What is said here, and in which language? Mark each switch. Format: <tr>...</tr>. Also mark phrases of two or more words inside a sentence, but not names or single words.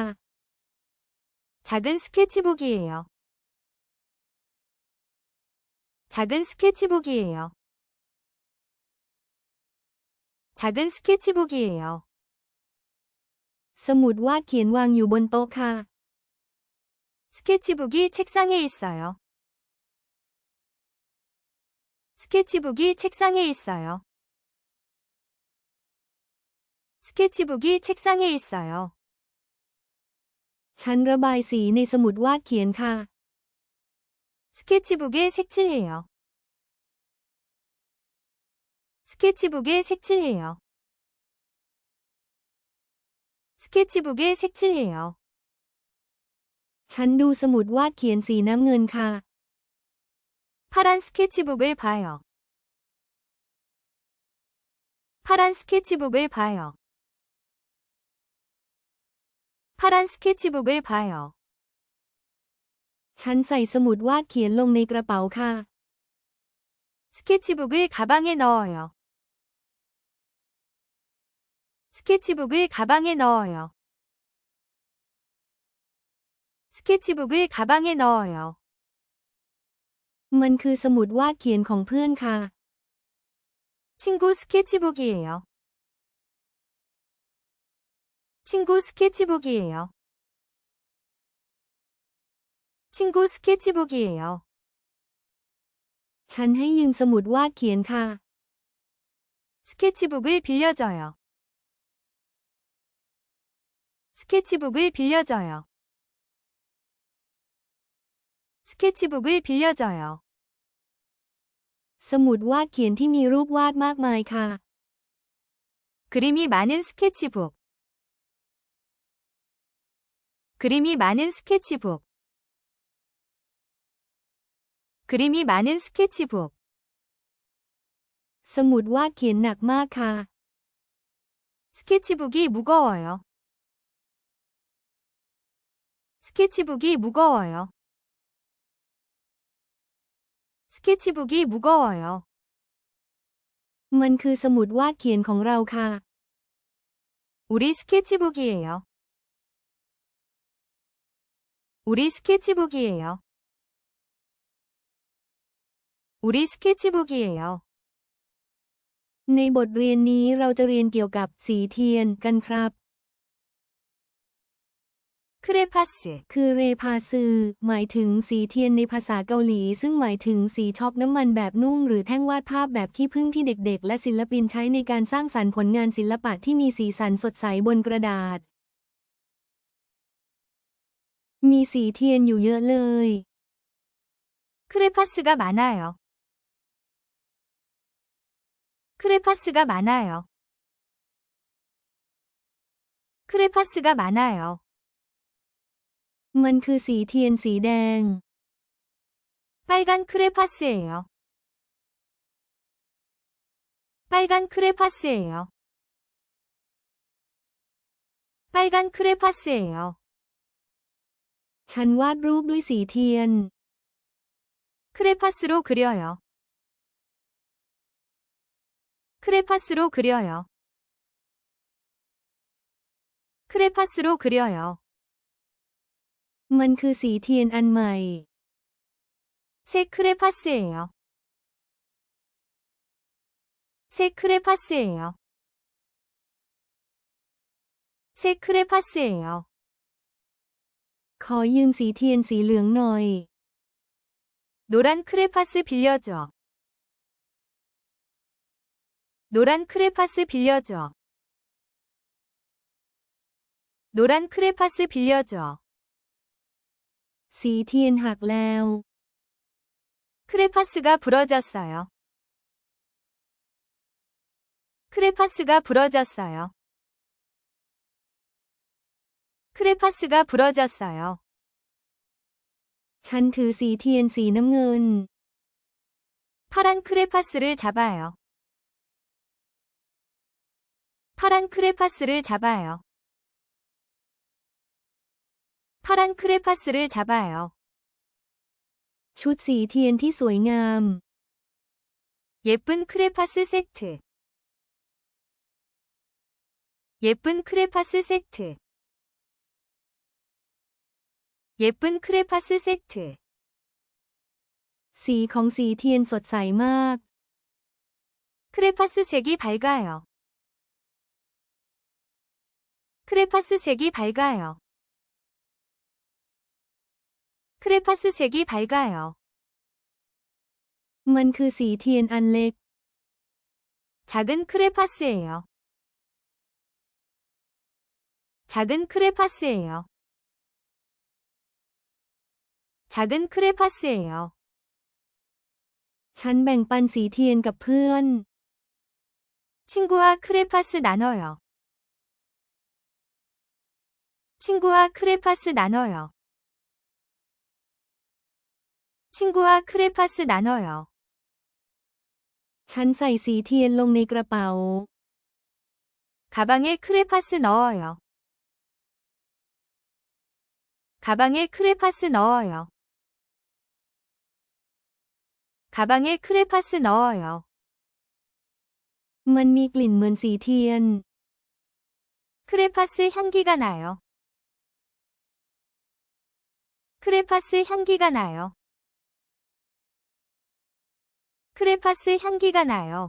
<ko>작은 스케치북이에요. 작은 스케치북이에요. 작은 스케치북이에요.</ko> <th>สมุดวาดเขียนวางอยู่บนโต๊ะค่ะ</th> <ko>스케치북이 책상에 있어요. 스케치북이 책상에 있어요. 스케치북이 책상에 있어요.</ko> <th>ฉันระบายสีในสมุดวาดเขียนค่ะ</th> <ko>스케치북에 색칠해요. 스케치북에 색칠해요. 스케치북에 색칠해요.</ko> <th>ฉันดูสมุดวาดเขียนสีน้ำเงินค่ะ</th> <ko>파란 스케치북을 봐요. 파란 스케치북을 봐요. 파란 스케치북을 봐요.</ko> <th>ฉันใส่สมุดวาดเขียนลงในกระเป๋าค่ะ</th> <ko>스케치북을 가방에 넣어요. 스케치북을 가방에 넣어요. 스케치북을 가방에 넣어요.</ko> <th>มันคือสมุดวาดเขียนของเพื่อนค่ะ</th> <ko>친구 스케치북이에요. 친구 스케치북이에요. 친구 스케치북이에요.</ko> <th>ฉันให้ยืมสมุดวาดเขียนค่ะ</th> <ko>스케치북을 빌려줘요. 스케치북을 빌려줘요. 스케치북을 빌려줘요.</ko> <th>สมุดวาดเขียนที่มีรูปวาดมากมายค่ะ</th> <ko>그림이 많은 스케치북. 그림이 많은 스케치북. 그림이 많은 스케치북.</ko> <th>สมุดวาดเขียนหนักมากค่ะ</th> <ko>스케치북이 무거워요. 스케치북이 무거워요. 스케치북이 무거워요.</ko> <th>มันคือสมุดวาดเขียนของเราค่ะ</th> <ko>우리 스케치북이에요. 우리 스케치북이에요. 우리 스케치북이에요.</ko> <th>ในบทเรียนนี้เราจะเรียนเกี่ยวกับสีเทียนกันครับ</th> <ko>크레파스.</ko> <th>คือเรพาซือหมายถึงสีเทียนในภาษาเกาหลีซึ่งหมายถึงสีช็อกน้ำมันแบบนุ่งหรือแท่งวาดภาพแบบขี้ผึ้งที่เด็กๆและศิลปินใช้ในการสร้างสรรค์ผลงานศิลปะที่มีสีสันสดใสบนกระดาษ มีสีเทียนอยู่เยอะเลย</th> <ko>크레파스가 많아요. 크레파스가 많아요. 크레파스가 많아요.</ko> <th>มันคือสีเทียนสีแดง</th> <ko>빨간 크레파스예요. 빨간 크레파스예요. 빨간 크레파스예요.</ko> <th>ฉันวาดรูปด้วยสีเทียน</th> <ko>크레파스로 그려요. 크레파스로 그려요. 크레파스로 그려요.</ko> <th>มันคือสีเทียนอันใหม่</th> <ko>새 크레파스예요. 새 크레파스예요. 새 크레파스예요.</ko> <th>ขอยืมสีเทียนสีเหลืองหน่อย</th> <ko>노란 크레파스 빌려줘. 노란 크레파스 빌려줘. 노란 크레파스 빌려줘.</ko> <th>สีเทียนหักแล้ว</th> <ko>크레파스가 부러졌어요. 크레파스가 부러졌어요. 크레파스가 부러졌어요.</ko> <th>ฉันถือสีเทียนสีน้ำเงิน</th> <ko>파란 크레파스를 잡아요. 파란 크레파스를 잡아요. 파란 크레파스를 잡아요.</ko> <th>ชุดสีเทียนที่สวยงาม</th> <ko>예쁜 크레파스 세트. 예쁜 크레파스 세트. 예쁜 크레파스 세트.</ko> <th>สีของสีเทียนสดใสมาก</th> <ko>크레파스 색이 밝아요. 크레파스 색이 밝아요. 크레파스 색이 밝아요.</ko> <th>มันคือสีเทียนอันเล็ก</th> <ko>작은 크레파스예요. 작은 크레파스예요. 작은 크레파스예요.</ko> <th>ฉันแบ่งปันสีเทียนกับเพื่อน</th> <ko>친구와 크레파스 나눠요. 친구와 크레파스 나눠요. 친구와 크레파스 나눠요.</ko> <th>ฉันใส่สีเทียนลงในกระเป๋า</th> <ko>가방에 크레파스 넣어요. 가방에 크레파스 넣어요. 가방에 크레파스 넣어요.</ko> <th>มันมีกลิ่นเหมือนสีเทียน</th> <ko>크레파스 향기가 나요. 크레파스 향기가 나요. 크레파스 향기가 나요.</ko>